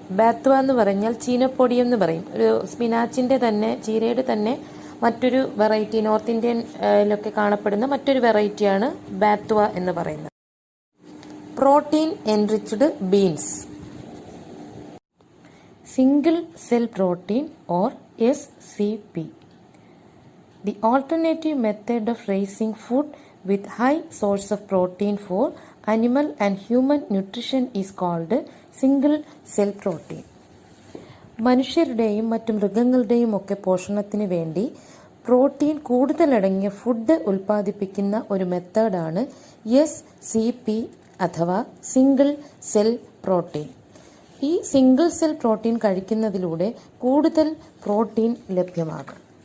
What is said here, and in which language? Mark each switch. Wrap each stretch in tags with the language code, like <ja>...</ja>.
<ml>ബാത്വ എന്ന് പറഞ്ഞാൽ ചീനപ്പൊടിയം എന്ന് പറയും. ഒരു സ്പിനാച്ചിൻ്റെ തന്നെ, ചീരയുടെ തന്നെ മറ്റൊരു വെറൈറ്റി, നോർത്ത് ഇന്ത്യയിലൊക്കെ കാണപ്പെടുന്ന മറ്റൊരു വെറൈറ്റിയാണ് ബാത്വ എന്ന് പറയുന്നത്.</ml> <en>Protein enriched beans. Single cell protein or SCP. The alternative method of raising food with high source of protein for animal and human nutrition is called single cell protein.</en> <ml>മനുഷ്യരുടെയും മറ്റു മൃഗങ്ങളുടെയും ഒക്കെ പോഷണത്തിന് വേണ്ടി പ്രോട്ടീൻ കൂടുതലടങ്ങിയ ഫുഡ് ഉൽപ്പാദിപ്പിക്കുന്ന ഒരു മെത്തേഡാണ് SCP അഥവാ single cell protein. ഈ സിംഗിൾ സെൽ പ്രോട്ടീൻ കഴിക്കുന്നതിലൂടെ കൂടുതൽ പ്രോട്ടീൻ ലഭ്യമാകും.</ml>